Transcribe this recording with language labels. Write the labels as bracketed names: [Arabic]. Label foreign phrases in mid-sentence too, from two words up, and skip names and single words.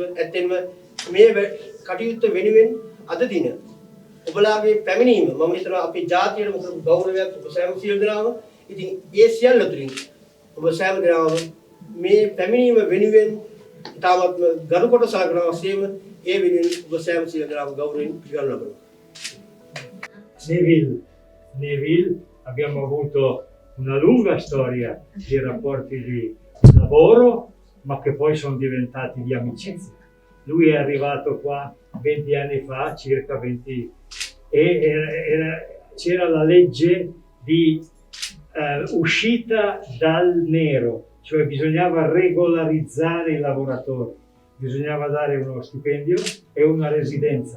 [Sinhala] ඇත්තෙන්ම මේ කටයුත්ත වෙනුවෙන් අද දින ඔබලාගේ පැමිණීම මම හිතනවා අපේ ජාතියට මොකද ගෞරවයක් ඔබ සෑම සියලු දෙනාම. ඉතින් ඒ සියල්ල තුලින් ඔබ සෑම දෙනාම මේ පැමිණීම වෙනුවෙන් ඉතාමත්ම ගරු කොට සලකනවා වශයෙන් ඒ වෙනුවෙන් ඔබ සෑම සියලු දෙනාම ගෞරවයෙන් පිළිගනු ලබනවා. [Italian] Neville abbiamo avuto una lunga storia di rapporti di lavoro, ma che poi sono diventati di amicizia. Lui è arrivato qua 20 anni fa, circa 20, e c'era la legge di uscita dal nero, cioè bisognava regolarizzare i lavoratori, bisognava dare uno stipendio e una residenza.